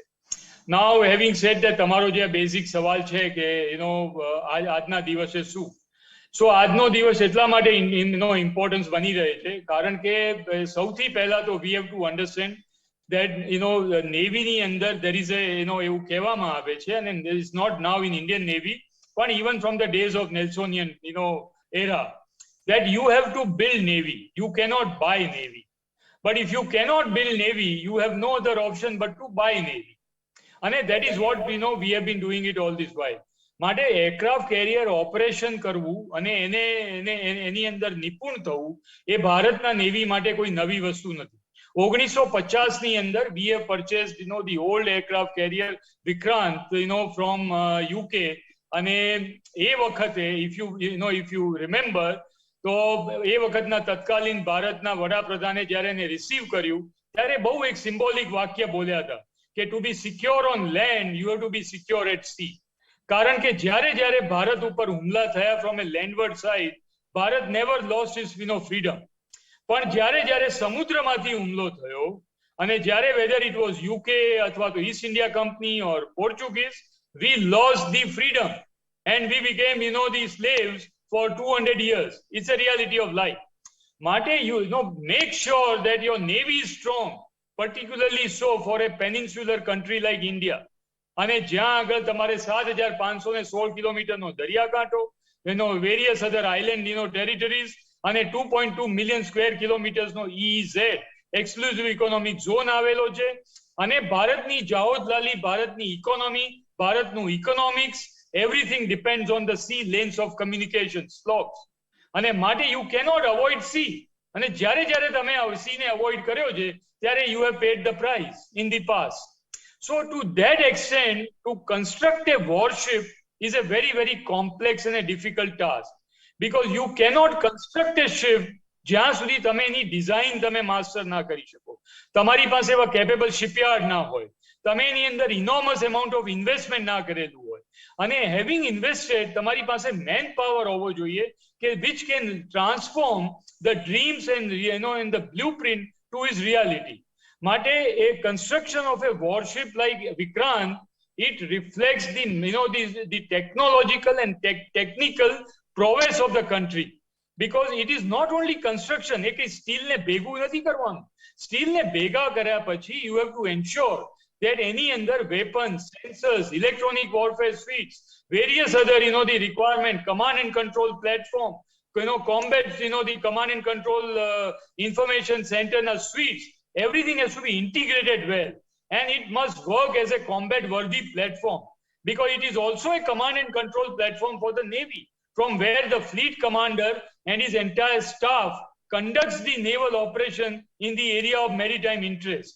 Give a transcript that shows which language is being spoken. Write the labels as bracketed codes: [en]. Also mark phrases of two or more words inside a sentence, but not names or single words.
[en] Now having said that, [gu] તમારો જે બેઝિક સવાલ છે કે આજના દિવસે શું, સો આજનો દિવસ એટલા માટે ઇમ્પોર્ટન્સ બની રહે છે કારણ કે સૌથી પહેલા તો [en] we have to understand that [gu] નેવીની અંદર [en] there is [gu] એવું કહેવામાં આવે છે અને [en] is not now in Indian Navy [gu] પણ [en] even from the days of Nelsonian era, that you have to build navy, you cannot buy navy, but if you cannot build navy you have no other option but to buy navy, and that is what we have been doing it all this while. [gu] માટે [en] aircraft carrier operation [gu] કરવું અને એની અંદર નિપુણ થવું એ ભારતના નેવી માટે કોઈ નવી વસ્તુ નથી. 1950ની અંદર [en] we have purchased the old aircraft carrier Vikrant from UK [gu] અને એ વખતે [en] if you remember [gu] તો એ વખતના તત્કાલીન ભારતના વડાપ્રધાને જ્યારે એને રિસીવ કર્યું ત્યારે બહુ એક સિમ્બોલિક વાક્ય બોલ્યા હતા કે [en] to be secure on land you have to be secure at sea. [gu] કારણ કે જ્યારે ભારત ઉપર હુમલા થયા [en] from a landward side, [gu] ભારત [en] never lost his freedom. [gu] પણ જ્યારે સમુદ્રમાંથી હુમલો થયો અને જ્યારે [en] whether it was UK [gu] અથવા તો ઈસ્ટ ઇન્ડિયા કંપની [en] or Portuguese, we lost the freedom and we became the slaves for 200 years. It's a reality of life. Mate, make sure that your navy is strong, particularly so for a peninsular country like India. [gu] અને જ્યાં આગળ તમારે 7,516 કિલોમીટરનો દરિયાકાંઠો, [en] various other island territories [gu] અને 2.2 [en] million square kilometersનો [gu] EEZ [en] exclusive economic zone [gu] આવેલો છે અને ભારતની જાહોદલાલી, ભારતની ઇકોનોમી, ભારતનું ઇકોનોમિક્સ [en] everything depends on the sea lanes of communication slopes. [gu] અને માટે [en] you cannot avoid sea. [gu] અને જ્યારે જ્યારે તમે sea ને avoid કર્યો છે ત્યારે [en] you have paid the price in the past. So to that extent, to construct a warship is a very, very complex and a difficult task, because you cannot construct a ship [gu] જ્યાં સુધી તમે એની ડિઝાઇન તમે માસ્ટર ના કરી શકો, તમારી પાસે એવા [en] capable shipyard [gu] ના હોય, તમે એની અંદર [en] enormous amount of investment [gu] ના કરેલું હોય, અને [en] having invested [gu] તમારી પાસે [en] man power [gu] હોવો જોઈએ કે [en] which can transform the dreams and and the blueprint to his reality. માટે a construction of a warship like Vikrant, it reflects the technological and technical prowess of the country, because it is not only construction. [gu] એક સ્ટીલ ને ભેગું નથી કરવાનું, સ્ટીલ ને ભેગા કર્યા પછી [en] you have to ensure that any under weapons, sensors, electronic warfare suites, various other the requirement, command and control platform, combat the command and control information center suites, everything has to be integrated well, and it must work as a combat worthy platform, because it is also a command and control platform for the Navy, from where the fleet commander and his entire staff conducts the naval operation in the area of maritime interest.